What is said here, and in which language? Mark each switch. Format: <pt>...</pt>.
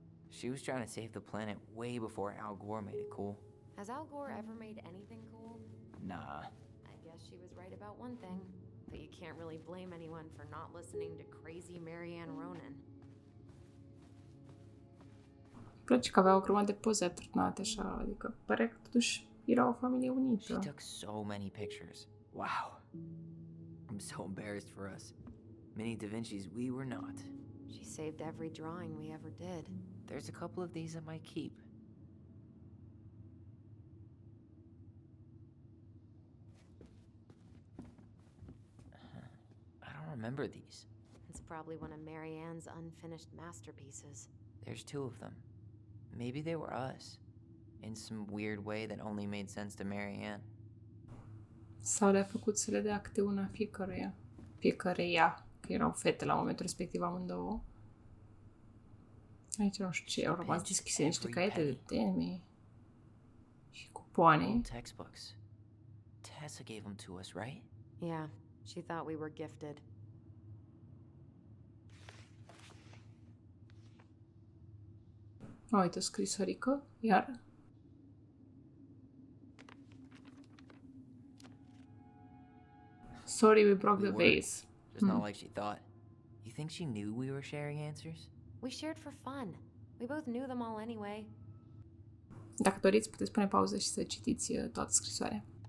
<en>She was trying to save the planet way before Al Gore made it cool. Has Al Gore ever made anything cool? Nah. I guess she was right about one thing. But you can't really blame anyone for not listening to crazy Marianne Ronan.</en> <ro>Îmi place că aveau o grămadă de poze atârnate așa, adică pare că totuși era o familie</ro> <en>She</en> <ro>unită.</ro> <en>took so many pictures. Wow. I'm so embarrassed for us. Many Da Vinci's we were not. She saved every drawing we ever did. There's a couple of these I might keep. I don't remember these. It's probably one of Marianne's unfinished masterpieces. There's two of them. Maybe they were us. In some weird way that only made sense to Marianne.</en> <ro>Sau le-a făcut să le dea câte una fiecăruia. Fiecăreia, că erau fete la momentul respectiv amândouă. Aici nu știu ce, au rămas deschise niște caiete de teme și cupoane.</ro> <en>Old textbooks. Tessa gave them to us, right? Yeah, she thought we were gifted.</en> <ro>Uite, o scrisorică, iar.</ro> <en>Sorry we broke the vase. Just not like she thought. You think she knew we were sharing answers? We shared for fun. We both knew them all anyway.</en> <ro>Dacă doriți, puteți pune pauză și să citiți toată scrisoarea.</ro>